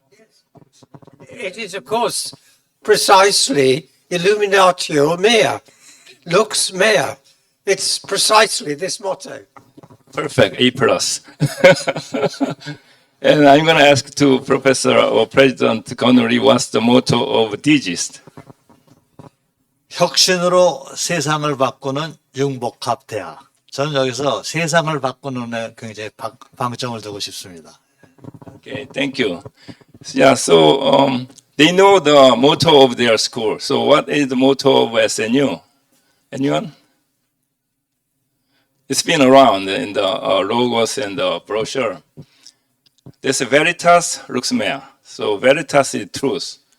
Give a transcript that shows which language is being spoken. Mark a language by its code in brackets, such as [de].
[en] Yes. It is, of course, precisely Illuminatio Mea, Lux Mea. It's precisely this motto. Perfect, A+. And I'm going to ask to Professor or President Kunwoo Lee, what's the motto of DGIST? [ko] 혁신으로 세상을 바꾸는 융복합대학. 저는 여기서 세상을 바꾸는 데 굉장히 방점을 두고 싶습니다. [en] Okay, thank you. Yeah, so they know the motto of their school. So what is the motto of SNU? Anyone? It's been around in the logos and the brochure. There's a Veritas, Lux Mea. So Veritas is truth.